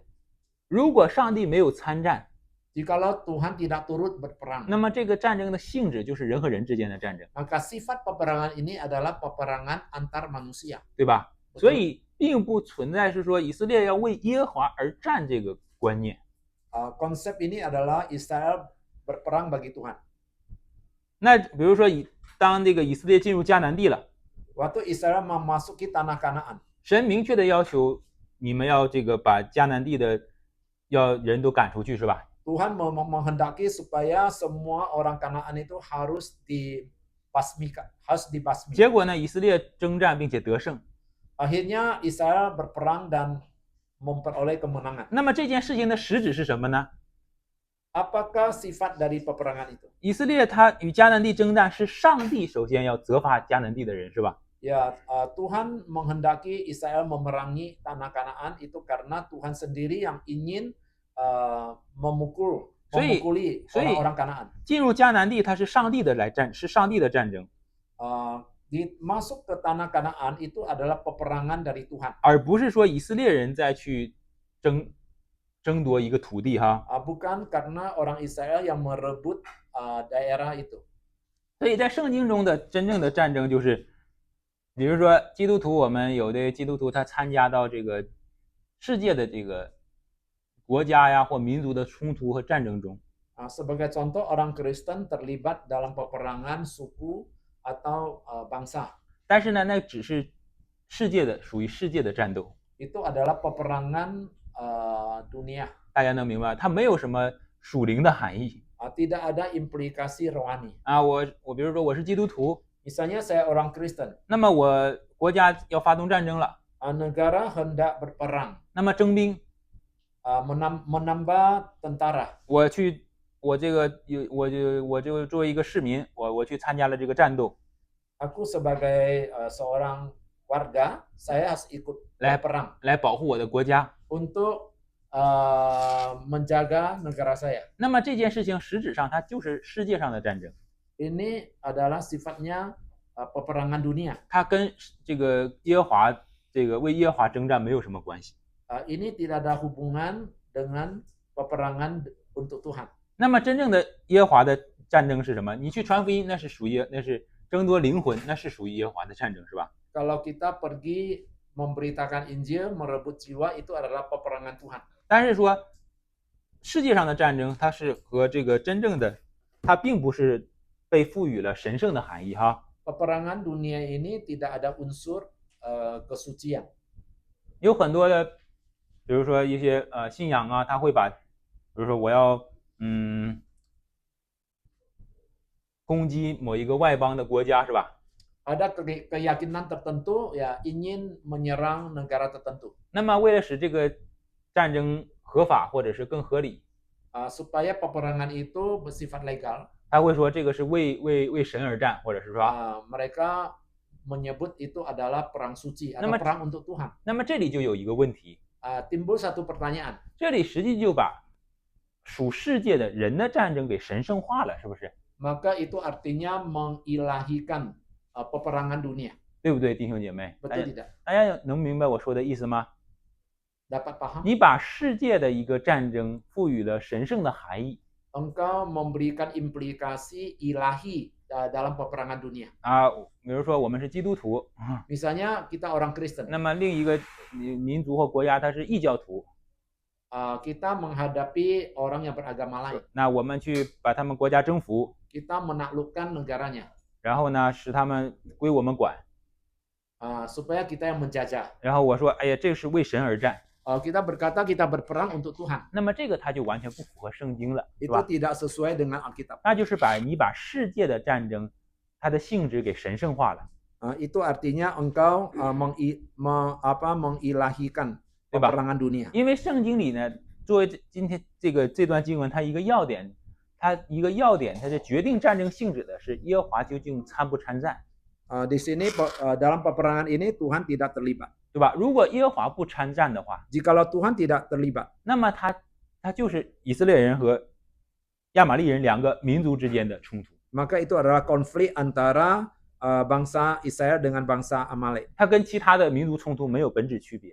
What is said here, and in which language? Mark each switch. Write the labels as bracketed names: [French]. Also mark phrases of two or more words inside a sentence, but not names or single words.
[Chinese] 如果上帝没有参战， [Indonesian] Jikalau Tuhan tidak turut berperang, [Chinese] 那么这个战争的性质就是人和人之间的战争， [Indonesian] maka sifat peperangan ini adalah peperangan antar manusia. [Chinese] 对吧？所以并不存在是说以色列要为耶和华而战这个观念。 [Indonesian] Konsep ini adalah Israel berperang bagi Tuhan. [Chinese] 那比如说当这个以色列进入迦南地了， [Indonesian] Waktu Israel memasuki tanah Kanaan, [Chinese] 神明确的要求你们要这个把迦南地的人都赶出去，是吧？ [Indonesian] Tuhan menghendaki supaya semua orang Kanaan itu harus dibasmikan, harus [Chinese] 结 [Indonesian] dibasmi. [Chinese] 果呢，以色列征战并且得胜。 [Indonesian] Akhirnya Israel berperang dan memperoleh kemenangan. [Chinese] 那么这件事情的实质是什么呢？ [Indonesian] Apakah sifat dari peperangan itu? [Chinese] 以色列他与迦南地征战，是上帝首先要责罚迦南地的人，是吧？ [Indonesian] Ya, Tuhan menghendaki Israel memerangi tanah Kanaan itu karena Tuhan sendiri yang ingin memukuli orang-orang Kanaan. [Chinese] 进入迦南地，它是上帝的是上帝的战争， [Indonesian] Masuk ke tanah Kanaan itu adalah peperangan dari Tuhan. [Chinese] 而不是说以色列人再去争夺一个土地哈。 [Indonesian] Bukan karena orang Israel yang merebut daerah itu. [Chinese] 所以在圣经中的真正的战争就是，比如说基督徒，我们有的基督徒他参加到这个世界的这个国家呀或民族的冲突和战争中。 [Indonesian] Sebagai contoh, orang Kristen terlibat dalam peperangan suku atau bangsa. [Chinese] 但是呢，那只是世界的，属于世界的战斗。 [Indonesian] Itu adalah peperangan dunia. [Chinese] 大家能明白，它没有什么属灵的含义。 [Indonesian] Tidak ada implikasi rohani. [Chinese] 我比如说我是基督徒， [Indonesian] Misalnya saya orang Kristen. [Chinese] 那么我国家要发动战争了， [Indonesian] Negara hendak berperang. [Chinese] 那么征兵， [Indonesian] menambah tentara. [Chinese] 我就作为一个市民，我去参加了这个战斗。 [Indonesian] Aku sebagai seorang warga, saya harus ikut berperang [Chinese] 来保护我的国家。 [Indonesian] untuk menjaga negara saya. [Chinese] 那么这件事情实质上它就是世界上的战争， [Indonesian] Ini adalah sifatnya peperangan dunia. [Chinese] 它跟这个耶和华为耶和华征战没有什么关系。 [Indonesian] Ini tidak ada hubungan dengan peperangan untuk Tuhan. [Chinese] 那么真正的耶和华的战争是什么？你去传福音，那是争夺灵魂，那是属于耶和华的战争，是吧？ [Indonesian] Kalau kita pergi memberitakan Injil, merebut jiwa, itu adalah peperangan Tuhan. [Chinese] 但是说世界上的战争，它是和这个真正的，它并不是被赋予了神圣的含义哈。 [Indonesian] Peperangan dunia ini tidak ada unsur kesucian. [Chinese] 有很多的，比如说一些信仰啊，他会把，比如说我要攻击某一个外邦的国家，是吧？ [Indonesian] Ada keyakinan tertentu ya ingin menyerang negara tertentu. [Chinese] 那么为了使这个战争合法或者是更合理， [Indonesian] supaya peperangan itu bersifat legal. [Chinese] 他会说这个是为神而战，或者是说， [Indonesian] mereka menyebut itu adalah perang suci atau perang untuk Tuhan. [Chinese] 那么这里就有一个问题， [Indonesian] timbul satu pertanyaan. [Chinese] 这里实际就把属世界的人的战争给神圣化了，是不是？ [Indonesian] Maka itu artinya mengilahikan peperangan dunia. [Chinese] 对不对，弟兄姐妹？ [Indonesian] Betul tidak? [Chinese] 大家能明白我说的意思吗？ [Indonesian] Dapat paham? [Chinese] 你把世界的一个战争赋予了神圣的含义。 [Indonesian] Engkau memberikan implikasi ilahi dalam peperangan dunia. [Chinese] 比如说我们是基督徒， [Indonesian] Misalnya kita orang Kristen. [Chinese] 那么另一个民族或国家它是异教徒， [Indonesian] kita menghadapi orang yang beragama lain. [Chinese] 那我们去把他们国家征服， [Indonesian] Kita menaklukkan negaranya. [Chinese] 然后呢使他们归我们管， [Indonesian] supaya kita yang menjajah. [Chinese] 然后我说，哎呀，这是为神而战。 [Indonesian] Kita berkata kita berperang untuk Tuhan. [Chinese] 那么这个它就完全不符合圣经了，是 [Indonesian] Itu [Chinese] 吧？ [Indonesian] tidak sesuai dengan Alkitab. [Chinese] 那就是你把世界的战争它的性质给神圣化了， [Indonesian] Itu artinya engkau mengilahikan peperangan dunia. [Chinese] 因为圣经里呢，作为今天这段经文，它一个要点，它是决定战争性质的是耶和华究竟参不参战。 [Indonesian] Di sini dalam peperangan ini Tuhan tidak terlibat. [Chinese] 对吧？如果耶和华不参战的话， [Indonesian] Jikalau Tuhan tidak terlibat, [Chinese] 那么他就是以色列人和亚玛力人两个民族之间的冲突。 [Indonesian] maka itu adalah konflik antara bangsa Israel dengan bangsa Amalek. [Chinese] 它跟其他的民族冲突没有本质区别。